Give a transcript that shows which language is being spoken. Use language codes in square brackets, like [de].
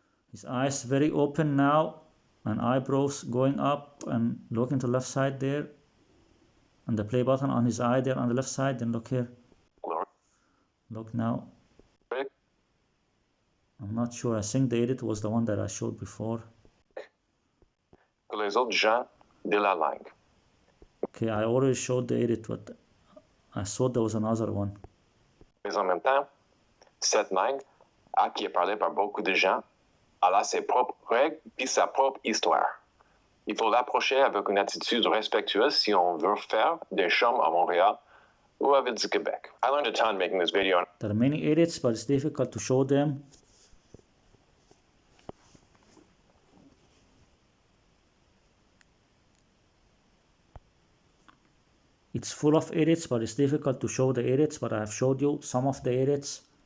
[en] His eyes very open now and eyebrows going up and looking to the left side there. And the play button on his eye there on the left side. Then look here. Look now. I'm not sure. I think the edit was the one that I showed before. [fr] Les autres gens de la langue. [en] Okay, I already showed the edit, but I thought there was another one. [fr] Mais en même temps, cette langue, qui est parlée par beaucoup de gens, elle a ses propres règles et sa propre histoire. Il faut l'approcher avec une attitude respectueuse si on veut faire des chums à Montréal ou à Ville du Québec. [en] I learned a ton making this video. There are many edits, but it's difficult to show them. It's full of edits, but it's difficult to show the edits, but I have showed you some of the edits.